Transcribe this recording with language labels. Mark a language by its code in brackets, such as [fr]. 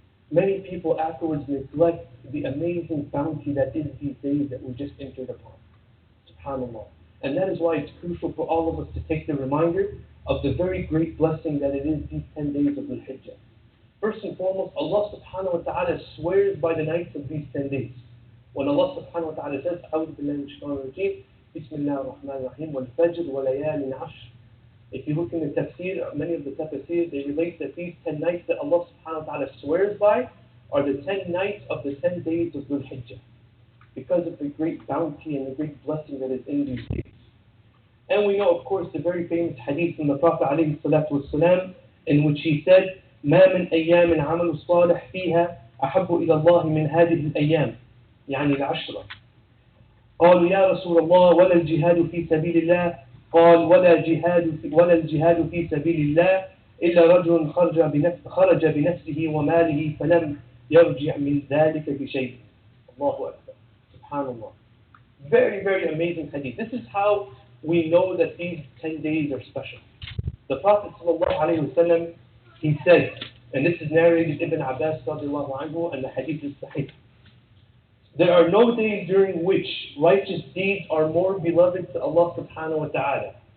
[en] Many people afterwards neglect the amazing bounty that is these days that we just entered upon. SubhanAllah. And that is why it's crucial for all of us to take the reminder of the very great blessing that it is these 10 days of Dhul-Hijjah. First and foremost, Allah subhanahu wa ta'ala swears by the nights of these 10 days. When Allah subhanahu wa ta'ala says, [ar] أعوذ بالله من الشيطان الرجيم بسم الله الرحمن الرحيم والفجر وليال عشر. [en] If you look in the tafsir, many of the tafsir, they relate that these 10 nights that Allah subhanahu wa ta'ala swears by are the 10 nights of the 10 days of Dhul-Hijjah, because of the great bounty and the great blessing that is in these days. And we know, of course, the very famous hadith from the Prophet alayhi salatu wasalam, in which he said, [ar] ما من أيام عمل الصالح فيها أحب إلى الله من هذه الأيام، يعني العشرة. قالوا يا رسول الله ولا الجهاد في سبيل الله؟ قال ولا الجهاد في سبيل الله إلا رجل خرج بنفسه وماله فلم يرجع من ذلك بشيء. الله أكبر. Subhanallah. [en] Very, very amazing hadith. This is how we know that these 10 days are special. The Prophet ﷺ, he said, and this is narrated Ibn Abbas radiallahu anhu, and the hadith is sahih. There are no days during which righteous deeds are more beloved to Allah subhanahu wa ta'ala.